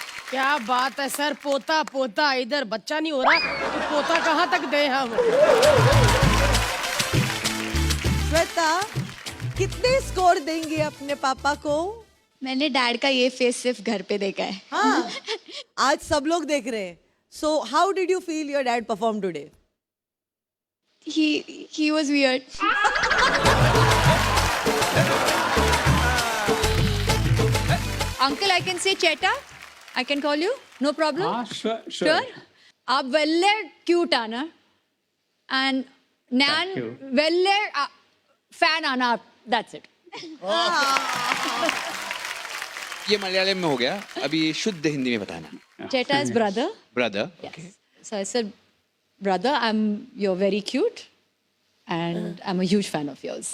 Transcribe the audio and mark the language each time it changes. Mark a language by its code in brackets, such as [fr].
[hi] क्या बात है सर, पोता पोता, इधर बच्चा नहीं हो रहा तो पोता कहाँ तक गए हम. श्वेता, कितने स्कोर देंगे अपने पापा को? मैंने डैड का ये फेस सिर्फ घर पे देखा है. हाँ, आज सब लोग देख रहे हैं. [en] So how did you feel your dad perform today? He was weird. Uncle, I can say Cheta. I can call you. No problem. Sure. [ml] आप वेल्ले क्यूट आना and Nan वेल्ले fan आना. [en] That's it. [hi] ये मलयालम में हो गया. अभी शुद्ध हिंदी में बताना. [en] Cheta is brother. Brother. Yes. Okay. So I said, brother, you're very cute, and I'm a huge fan of yours.